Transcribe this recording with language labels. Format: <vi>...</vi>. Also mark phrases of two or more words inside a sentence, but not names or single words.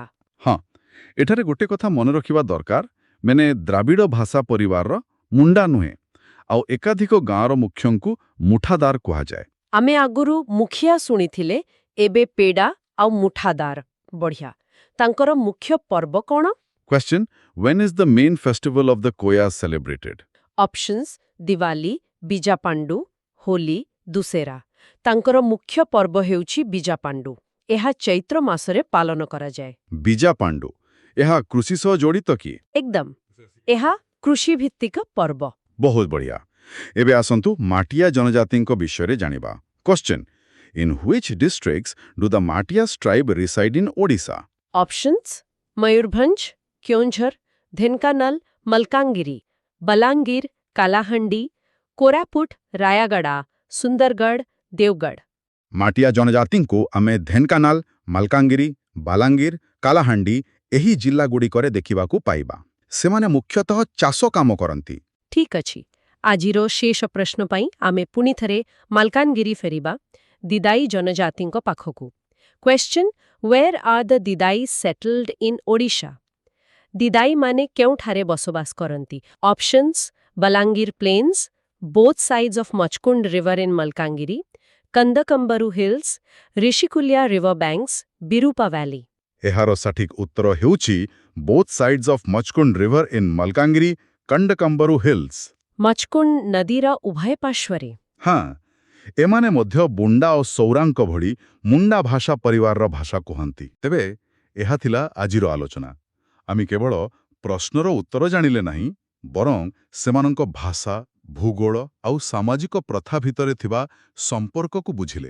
<or>ହଁ, ଏଠାରେ ଗୋଟେ କଥା ମନେ ରଖିବା ଦରକାର, ମାନେ ଦ୍ରାବିଡ଼ ଭାଷା ପରିବାରର ମୁଣ୍ଡା ନୁହେଁ, ଆଉ ଏକାଧିକ ଗାଁର ମୁଖ୍ୟଙ୍କୁ ମୁଠାଦାର କୁହାଯାଏ। ଆମେ ଆଗରୁ ମୁଖିଆ ଶୁଣିଥିଲେ, ଏବେ ପେଡା ଆଉ ମୁଠାଦାର। ବଢ଼ିଆ। ତାଙ୍କର ମୁଖ୍ୟ ପର୍ବ କ'ଣ? କ୍ୱେଶ୍ଚନ:</or> <en>when is the main festival of the Koyas celebrated?</en> <or>ଅପସନ୍ସ: ଦିୱାଲି, ବିଜାପାଣ୍ଡୁ, ହୋଲି, ଦୁସେରା। ତାଙ୍କର ମୁଖ୍ୟ ପର୍ବ ହେଉଛି ବିଜାପାଣ୍ଡୁ। ଏହା ଚୈତ୍ର ମାସରେ ପାଳନ କରାଯାଏ। ବିଜାପାଣ୍ଡୁ, ଏହା କୃଷି ସହ ଜଡ଼ିତ କି? ଏକଦମ। ଏହା କୃଷିଭିତ୍ତିକ ପର୍ବ। ବହୁତ ବଢ଼ିଆ। ଏବେ ଆସନ୍ତୁ ମାଟିଆ ଜନଜାତିଙ୍କ ବିଷୟରେ ଜାଣିବା। କ୍ୱେଶ୍ଚନ:</or> <en>in which districts do the Matias tribe reside in Odisha?</en> <or>ଅପସନ୍ସ: ମୟୂରଭଞ୍ଜ, କେଉଁଝର, ଢେଙ୍କାନାଳ, ମଲକାନଗିରି, ବଲାଙ୍ଗୀର, କାଲାହାଣ୍ଡି, କୋରାପୁଟ, ରାୟଗଡ଼ା, ସୁନ୍ଦରଗଡ଼, ଦେଓଗଡ଼। ମାଟିଆ ଜନଜାତିଙ୍କୁ ଆମେ ଢେଙ୍କାନାଳ, ମାଲକାନଗିରି, ବାଲାଙ୍ଗୀର, କାଲାହାଣ୍ଡି ଏହି ଜିଲ୍ଲାଗୁଡ଼ିକରେ ଦେଖିବାକୁ ପାଇବା। ସେମାନେ ମୁଖ୍ୟତଃ ଚାଷ କାମ କରନ୍ତି। ଠିକ୍ ଅଛି। ଆଜିର ଶେଷ ପ୍ରଶ୍ନ ପାଇଁ ଆମେ ପୁଣି ଥରେ ମାଲକାନଗିରି ଫେରିବା, ଦିଦାଇ ଜନଜାତିଙ୍କ ପାଖକୁ। କ୍ୱେଶ୍ଚନ:</or> <en>where are the ଦିଦାଇ settled in ଓଡ଼ିଶା?</en> <or>ଦିଦାଇମାନେ କେଉଁଠାରେ ବସବାସ କରନ୍ତି? ଅପସନ୍ସ: ବଲାଙ୍ଗୀର ପ୍ଲେନ୍ସ,</or> <en>both sides of ମଚକୁଣ୍ଡ river in ମାଲକାନଗିରି, କନ୍ଦକମ୍ବରୁ ହିଲ୍ସ, ରିଷିକୁଲିଆ river banks, ବିରୁପା ଭ୍ୟାଲି।</en> <or>ଏହାର ସଠିକ୍ ଉତ୍ତର ହେଉଛି</or> <en>both sides of ମଚକୁଣ୍ଡ river in ମାଲକାନଗିରି,</en> <or>କଣ୍ଡକମ୍ବରୁ ହିଲ୍ସ। ମଚକୁଣ୍ଡ ନଦୀର ଉଭୟ ପାର୍ଶ୍ୱରେ। ହଁ, ଏମାନେ ମଧ୍ୟ ବୁଣ୍ଡା ଓ ସୌରାଙ୍କ ଭଳି ମୁଣ୍ଡା ଭାଷା ପରିବାରର ଭାଷା କୁହନ୍ତି। ତେବେ ଏହା ଥିଲା ଆଜିର ଆଲୋଚନା। ଆମେ କେବଳ ପ୍ରଶ୍ନର ଉତ୍ତର ଜାଣିଲେ ନାହିଁ, ବରଂ ସେମାନଙ୍କ ଭାଷା, ଭୂଗୋଳ ଆଉ ସାମାଜିକ ପ୍ରଥା ଭିତରେ ଥିବା ସମ୍ପର୍କକୁ ବୁଝିଲେ।</or>